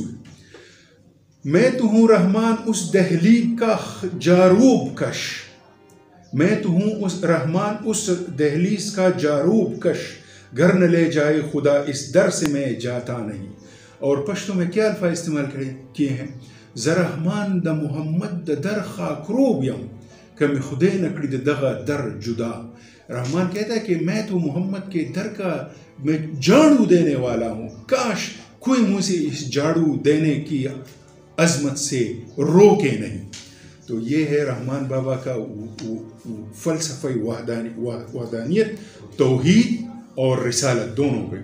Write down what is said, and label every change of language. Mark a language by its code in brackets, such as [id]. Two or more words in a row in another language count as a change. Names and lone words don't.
[ur] میں تو ہوں رحمان اس دہلیز کا جاروب کش، میں تو ہوں اس رحمان اس دہلیز کا جاروب کش، گھر نہ لے جائے خدا اس در سے میں جاتا نہیں. اور پشتوں میں کیا الفاظ استعمال کیے ہیں، [ps] زرحمان دا محمد دا در خاکروب یم، کمی خدے نکڑی دا دغا در جدا. [ur] رحمان کہتا ہے کہ میں تو محمد کے در کا میں جھاڑو دینے والا ہوں، کاش کوئی مجھے اس جھاڑو دینے کی عظمت سے روکے نہیں. تو یہ ہے رحمان بابا کا فلسفہ وحدانیت، توحید اور رسالت دونوں پہ.